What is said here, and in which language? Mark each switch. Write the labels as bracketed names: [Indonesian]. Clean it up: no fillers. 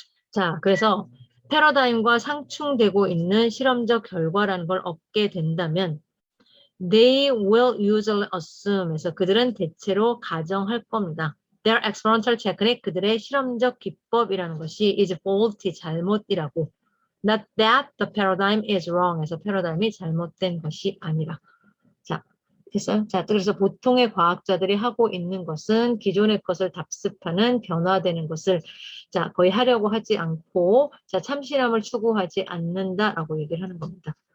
[Korean] 자, 그래서 패러다임과 상충되고 있는 실험적 결과라는 걸 얻게 된다면 [English] they will usually assume [Korean] 해서 그들은 대체로 가정할 겁니다. [English] Their experimental technique, [Korean] 그들의 실험적 기법이라는 것이 [English] is faulty, [Korean] 잘못이라고. [English] Not that the paradigm is wrong. [Korean] 해서 패러다임이 잘못된 것이 아니라. 자, 됐어요? 자, 그래서 보통의 과학자들이 하고 있는 것은 기존의 것을 답습하는 변화되는 것을 자, 거의 하려고 하지 않고 자, 참신함을 추구하지 않는다라고 얘기를 하는 겁니다.